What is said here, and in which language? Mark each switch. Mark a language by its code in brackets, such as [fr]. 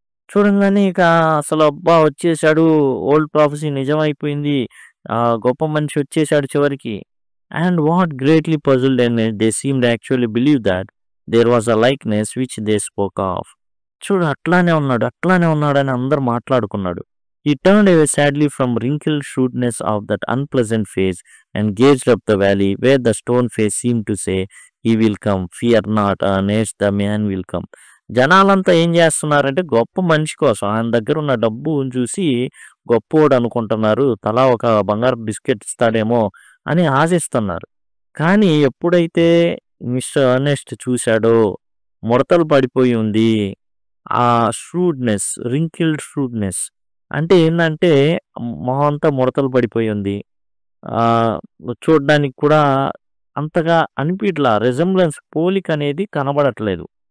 [te] చూడంగానే ఇక అసలు అబ్బా వచ్చేసాడు, ఓల్డ్ ప్రాఫెసీ నిజమైపోయింది, ఆ గొప్ప మనిషి వచ్చేసాడు చివరికి. [en] And what greatly puzzled and they seemed actually believe that there was a likeness which they spoke of. [te] చూడు అట్లానే ఉన్నాడు అట్లానే ఉన్నాడు అని అందరు మాట్లాడుకున్నాడు. [en] He turned away sadly from wrinkled shrewdness of that unpleasant face and gazed up the valley where the stone face seemed to say, "He will come, fear not, Ernest, the man will come." [te] జనాలంతా ఏం చేస్తున్నారంటే గొప్ప మనిషి కోసం ఆయన దగ్గర ఉన్న డబ్బు చూసి గొప్పోడు అనుకుంటున్నారు, తలా ఒక బంగారు బిస్కెట్ ఇస్తాడేమో అని ఆశిస్తున్నారు. కానీ ఎప్పుడైతే మిస్టర్ అర్నెస్ట్ చూశాడో ముడతలు పడిపోయి ఉంది, ఆ ష్రూడ్నెస్, రింకిల్డ్ ష్రూడ్నెస్ అంటే ఏంటంటే మొహం అంతా ముడతలు పడిపోయి ఉంది, చూడడానికి కూడా అంతగా అనిపించట్లా, రిజంబ్లెన్స్ పోలిక అనేది కనబడట్లేదు.